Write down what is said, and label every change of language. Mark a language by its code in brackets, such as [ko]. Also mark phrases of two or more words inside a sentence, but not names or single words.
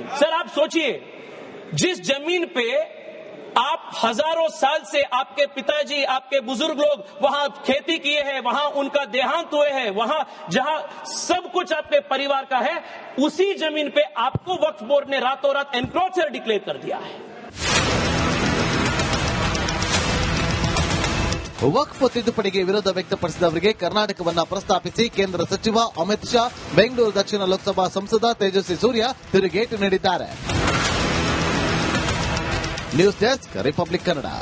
[hi] सर आप सोचिए, जिस जमीन पे आप हजारों साल से आपके पिताजी, आपके बुजुर्ग लोग वहां खेती किए हैं, वहां उनका देहांत हुए हैं, वहां जहां सब कुछ आपके परिवार का है, उसी जमीन पे आपको वक्फ बोर्ड ने रातों रात एनक्रोचर डिक्लेयर कर दिया है. [kn] ವಕ್ಫ್ ತಿದ್ದುಪಡಿಗೆ ವಿರೋಧ ವ್ಯಕ್ತಪಡಿಸಿದವರಿಗೆ ಕರ್ನಾಟಕವನ್ನ ಪ್ರಸ್ತಾಪಿಸಿ ಕೇಂದ್ರ ಸಚಿವ ಅಮಿತ್ ಶಾ, ಬೆಂಗಳೂರು ದಕ್ಷಿಣ ಲೋಕಸಭಾ ಸಂಸದ ತೇಜಸ್ವಿ ಸೂರ್ಯ ತಿರುಗೇಟು ನೀಡಿದ್ದಾರೆ. ನ್ಯೂಸ್ ಡೆಸ್ಕ್, ರಿಪಬ್ಲಿಕ್ ಕನ್ನಡ.